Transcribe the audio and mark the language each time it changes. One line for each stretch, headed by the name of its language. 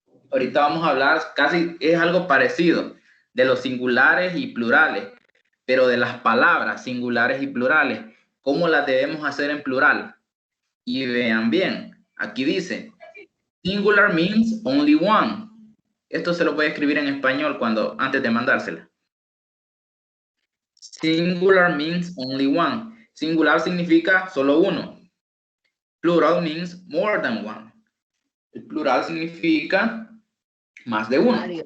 Spanish: Ahorita vamos a hablar, casi es algo parecido, de los singulares y plurales, pero de las palabras singulares y plurales, ¿cómo las debemos hacer en plural? Y vean bien, aquí dice,
English: singular means only one.
Spanish: Esto se lo voy a escribir en español antes de mandársela.
English: Singular means only one.
Spanish: Singular significa solo uno.
English: Plural means more than one.
Spanish: El plural significa más de uno.